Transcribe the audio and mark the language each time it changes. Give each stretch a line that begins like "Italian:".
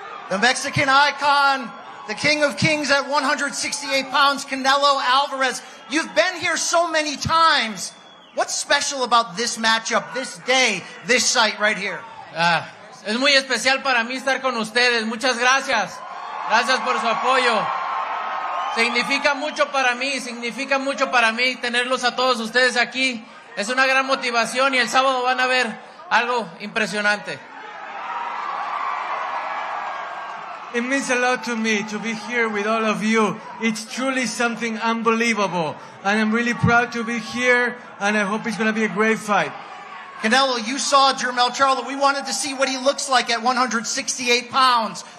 English: The Mexican icon, the King of Kings at 168 pounds, Canelo Alvarez. You've been here so many times. What's special about this matchup, this day, this site right here?
Spanish: Es muy especial para mí estar con ustedes. Muchas gracias. Gracias por su apoyo. Significa mucho para mí tenerlos a todos ustedes aquí. Es una gran motivación y el sábado van a ver algo impresionante.
English: It means a lot to me to be here with all of you. It's truly something unbelievable. And I'm really proud to be here, and I hope it's going to be a great fight. Canelo, you saw Jermell Charlo. We wanted to see what he looks like at 168 pounds.